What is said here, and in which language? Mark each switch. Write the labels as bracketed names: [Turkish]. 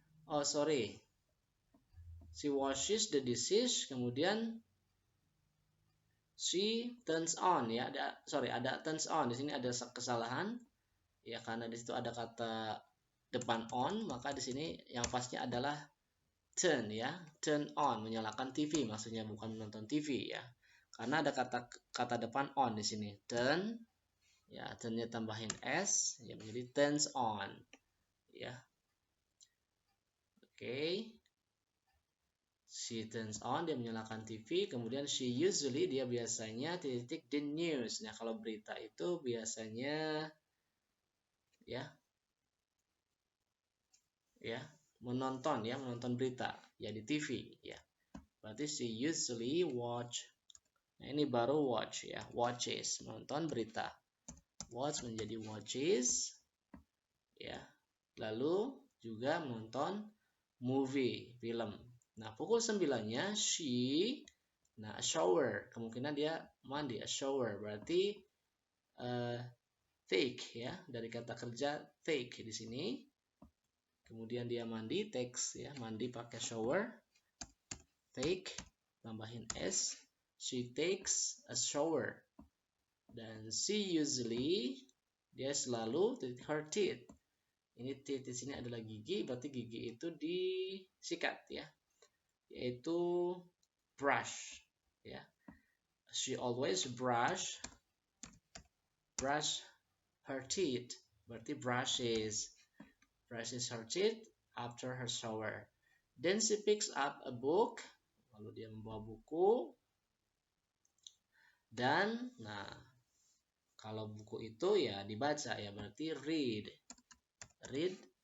[English] Oh sorry, she washes the dishes, [Indonesian] kemudian [English] she turns on ya. [Indonesian] Ada [English] turns on [Indonesian] di sini, ada kesalahan ya, karena di situ ada kata depan on, maka di sini yang pasnya adalah turn ya, turn on, menyalakan TV maksudnya, bukan menonton TV ya, karena ada kata depan on di sini, turn ya, turnnya tambahin s ya, menjadi turns on ya. Oke. [English] She turns on, [Indonesian] dia menyalakan TV. Kemudian [English] she usually, [Indonesian] dia biasanya titik [English] the news. [Indonesian] Nah, kalau berita itu biasanya ya menonton berita ya di TV ya. Berarti [English] she usually watch. [Indonesian] Nah, ini baru watch ya, watches, menonton berita. Watch menjadi watches ya. Lalu juga menonton movie, film. Nah, pukul 9-nya she, nah [English] a shower, [Indonesian] kemungkinan dia mandi, a shower berarti take ya, dari kata kerja take di sini. Kemudian dia mandi, takes ya, mandi pakai shower. Take tambahin s, [English] she takes a shower. [Indonesian] Dan [English] she usually, [Indonesian] dia selalu [English] her teeth. [Indonesian] Ini teeth di sini adalah gigi, berarti gigi itu disikat ya, yaitu brush ya. [English] She always brush her teeth, [Indonesian] berarti [English] brushes her teeth after her shower. Then she picks up a book. [Indonesian] Lalu dia membawa buku. Dan, nah, kalau buku itu ya dibaca ya berarti read. Read.